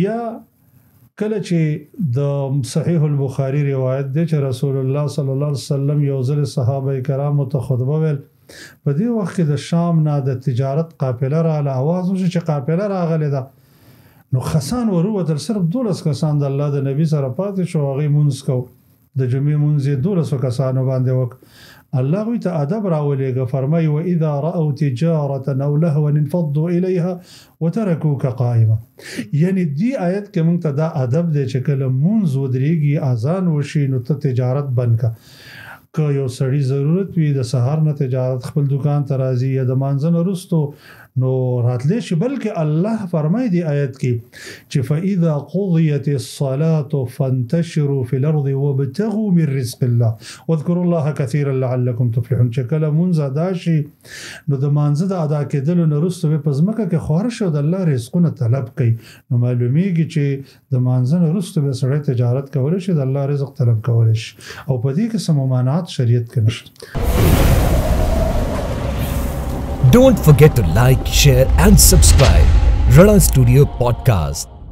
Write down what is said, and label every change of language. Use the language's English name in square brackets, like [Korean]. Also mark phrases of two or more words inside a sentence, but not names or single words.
[Pashto] یا کله چې د صحیح البخاری روایت دی چې رسول الله [Arabic] صلی الله علیه وسلم [Pashto] یو ځل صحابه کرامو ته خطبه ویل، په دې وخت کې د شام نه د تجارت قافله راغله، اواز وشو چې قافله راغلې ده، نو خسان وروتل، صرف 12 کسان د الله د نبی سره پاتې شو، هغوی مونځ کو، د جمعې مونځ یې 12 کسانو باندې وکړ. الله هغوی ته ادب راولېږه، فرمایي [Arabic] واذا رأوا تجارة او لهوا انفضوا الیها وترکوک قائما. [Pashto] یعنی دی آیت کې موږ ته دا ادب دی چې کله مونځ ودرېږي اذان وشي نو ته تجارت بند کا. که یو سړی ضرورت وي د سهار نه تجارت خپل دکان ته راځي یا د مانځه نه وروستو نو راتلی شي، بلکې الله فرمایي دی آیت کې چې [Arabic] فاذا قضیت الصلاة فانتشروا فی الارض وابتغوا من رزق الله واذکروا الله کثیرا لعلکم تفلحون. [Pashto] چې کله مونځ ادا شي نو د مانځه د ادا کېدلو نه وروسته به په ځمکه کې خواره شي او د الله رزقونه طلب کوي. نو معلومیږي چې د مانځه نه وروسته به سړی تجارت کولی شي، د الله رزق طلب کولی شي، او په دې کې څه ممانعات شریعت کې نشته. [English] Don't forget to like, share and subscribe. Rana Studio Podcast.